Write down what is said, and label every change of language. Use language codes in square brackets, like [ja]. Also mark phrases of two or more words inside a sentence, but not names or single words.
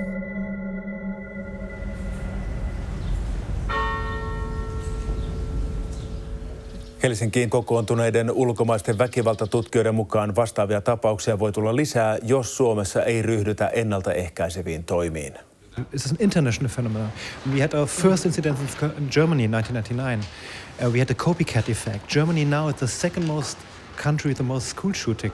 [fi] Helsinkiin kokoontuneiden ulkomaisten väkivaltatutkijoiden mukaan vastaavia tapauksia voi tulla lisää, jos Suomessa ei ryhdytä ennaltaehkäiseviin toimiin. [en] It's an international phenomenon. We had our first incident in Germany in 1999. We had a copycat effect. Germany now is the second most country with the most school shooting.